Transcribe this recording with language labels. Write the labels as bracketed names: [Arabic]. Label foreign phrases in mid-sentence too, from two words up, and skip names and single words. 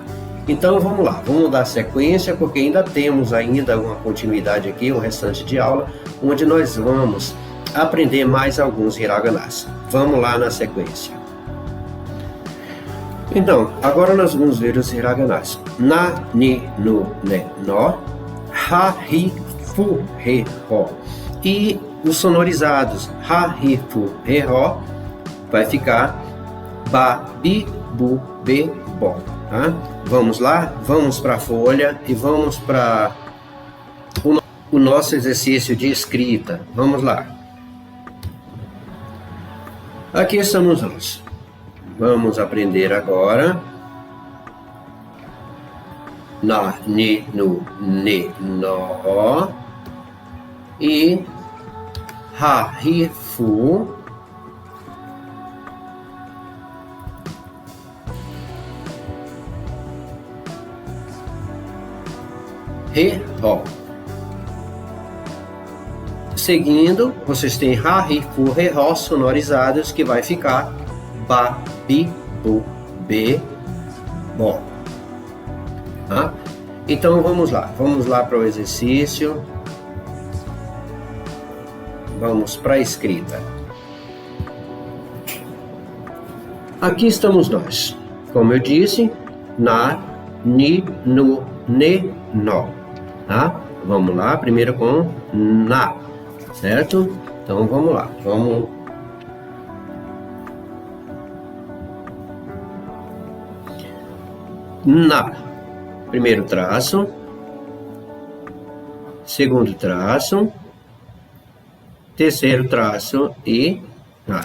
[Portuguese] Então vamos lá, vamos dar sequência, porque ainda temos uma continuidade aqui, o restante de aula, onde nós vamos aprender mais alguns Hiraganas. Vamos lá na sequência. Então, agora nós vamos ver os Hiraganas. [Japanese] Na, ni, nu, ne, no, ha, hi, fu, he, ho. [Portuguese] E os sonorizados, [Japanese] ha, hi, fu, he, ho, [Portuguese] vai ficar [Japanese] ba, bi, bu, be, bo. [Portuguese] Tá? Vamos lá? Vamos para a folha e vamos para o nosso exercício de escrita. Vamos lá. Aqui estamos nós. Vamos aprender agora. [Japanese] Na, ni, nu, ne, no. E ha, hi, fu. He, ho. [Portuguese] Seguindo, vocês têm [Japanese] ha, hi, fu, he, ho [Portuguese] sonorizados, que vai ficar [Japanese] ba, bi, bu, be, bo. [Portuguese] Tá? Então vamos lá para o exercício. Vamos para a escrita. Aqui estamos nós. Como eu disse, [Japanese] na, ni, nu, ne, [Portuguese] no. Tá? Vamos lá, primeiro com na, certo? Então vamos lá, na, primeiro traço, segundo traço, terceiro traço e na.